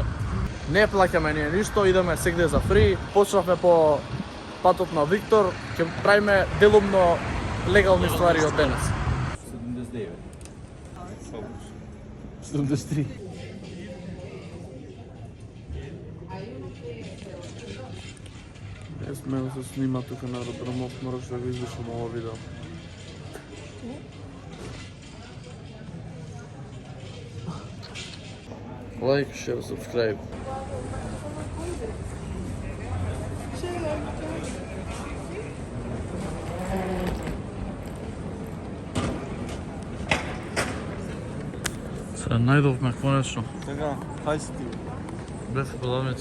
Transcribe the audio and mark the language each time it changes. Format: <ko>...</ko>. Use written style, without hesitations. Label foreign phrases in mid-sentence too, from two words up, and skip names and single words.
<mk>Не плаќаме ние ништо, идеме сегде за фри. Почнавме по патот на Виктор, ќе правиме делумно легални ствари од денес. 79. 73. Не сме да се снима тука на аеродромов, мораш да го извишам ова видео.</mk> <en>Like, share, subscribe.</en> <mk>Се најдовме конечно. Така, хај си ти. Без продавница.</mk>